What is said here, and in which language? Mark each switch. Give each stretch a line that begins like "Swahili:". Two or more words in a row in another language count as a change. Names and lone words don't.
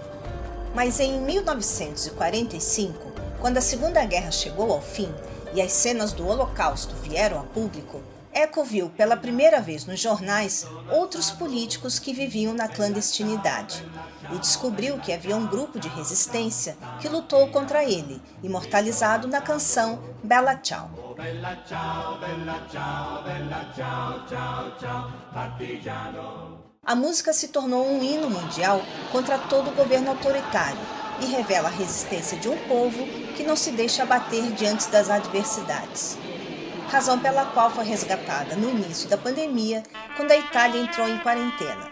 Portuguese: Mas em 1945, quando a Segunda Guerra chegou ao fim e as cenas do Holocausto vieram a público, Eco viu pela primeira vez nos jornais outros políticos que viviam na clandestinidade e descobriu que havia um grupo de resistência que lutou contra ele, imortalizado na canção Bella Ciao.
Italian: Bella ciao, bella ciao, bella ciao, ciao, ciao, partigiano.
Portuguese: A música se tornou um hino mundial contra todo o governo autoritário e revela a resistência de um povo que não se deixa abater diante das adversidades. Razão pela qual foi resgatada no início da pandemia, quando a Itália entrou em quarentena.